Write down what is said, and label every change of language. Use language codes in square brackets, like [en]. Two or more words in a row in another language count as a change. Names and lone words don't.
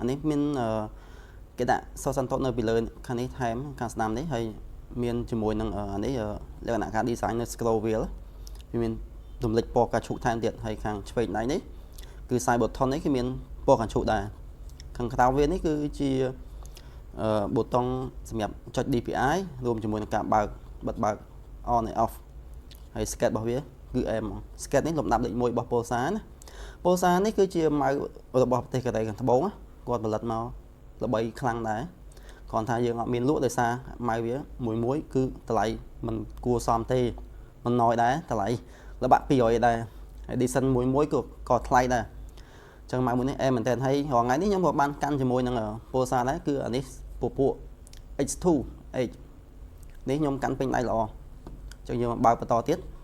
[km] នេះមានគេដាក់សសន្តុនៅពីលើខាងនេះថែមខាងស្ដាំនេះហើយមានជាមួយនឹងអានេះលក្ខណៈការ design នៅ [en] scroll wheel [km] វាមានរំលេចពណ៌កាឈូកថែមទៀតហើយខាងឆ្វេងដៃនេះគឺ [en] side button [km] នេះគឺមានពណ៌កាឈូកដែរខាងក្រៅវានេះគឺជាប៊ូតុងសម្រាប់ចុច DPI រួមជាមួយនឹងការបើកបិទបើក [en] on and off [km] ហើយ skate របស់ វាគឺអែមហ្មង skate នេះលំដាប់លេខ1របស់ Pulsar ណា Pulsar នេះគឺជាម៉ៅរបស់ប្រទេសកូរ៉េខាងត្បូងគាត់ផលិតមកល្បីខ្លាំងដែរគ្រាន់ថាយើងអត់មានលក់ដោយសារម៉ៅវាមួយគឺតម្លៃមិនគួរសមទេមិនណយដែរតម្លៃល្បាក់200ដែរហើយ edition មួយក៏ថ្លៃដែរចឹងម៉ៅមួយនេះអែមមែនតើហើយរហងៃនេះខ្ញុំក៏បានកាន់ជាមួយនឹង Pulsar ដែរគឺអានេះពពួក X2 H នេះខ្ញុំកាន់ពេញដៃល្អចឹងយើងមកបើកបន្តទៀត